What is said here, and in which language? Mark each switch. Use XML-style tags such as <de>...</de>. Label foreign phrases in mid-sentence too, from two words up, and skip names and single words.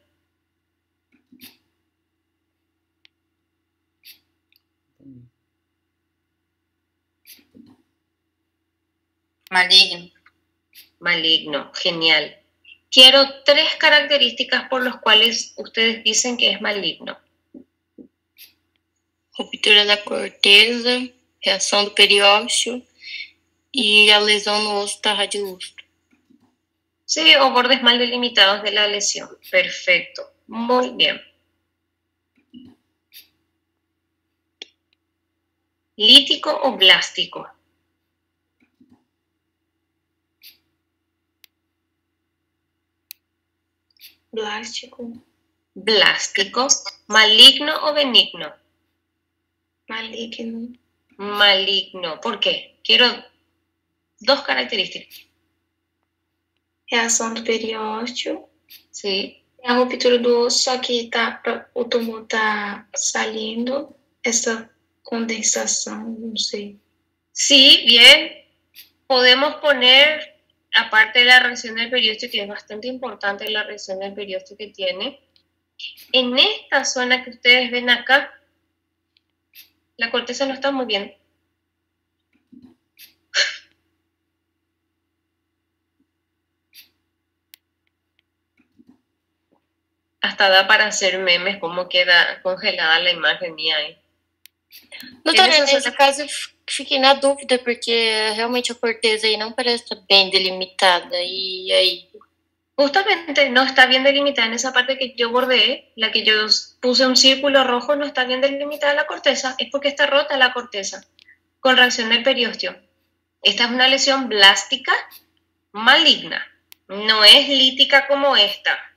<es>Maligno. Maligno, genial. Quiero 3 características por las cuales ustedes dicen que es maligno.</es> <pt>Ruptura da corteza, reação do periósteo e a lesão no osso da radiolustro.</pt> <es>Sí, o bordes mal delimitados de la lesión. Perfecto. Muy bien. ¿Lítico o blástico? Blástico. Blástico. ¿Maligno o benigno? Maligno. Maligno. ¿Por qué? Quiero 2 características.</es> <pt>Reação do periósteo.</pt> <es>Sí.</es> <pt>A ruptura do osso, só que o tumor tá saindo. Essa condensação, não sei.</pt> <es>Sí, bien. Podemos poner, aparte de la reacción del periósteo, que es bastante importante la reacción del periósteo que tiene, en esta zona que ustedes ven acá, la corteza no está muy bien. Hasta da para hacer memes como queda congelada la imagen mía ahí.</es> <pt>Doutora, Essa nesse zona- caso eu fiquei na dúvida, porque realmente a corteza aí não parece estar bem delimitada. E aí?</pt> <es>Justamente no está bien delimitada en esa parte que yo bordeé, la que yo puse un círculo rojo, no está bien delimitada la corteza, es porque está rota la corteza con reacción del periósteo. Esta es una lesión blástica maligna, no es lítica como esta.</es>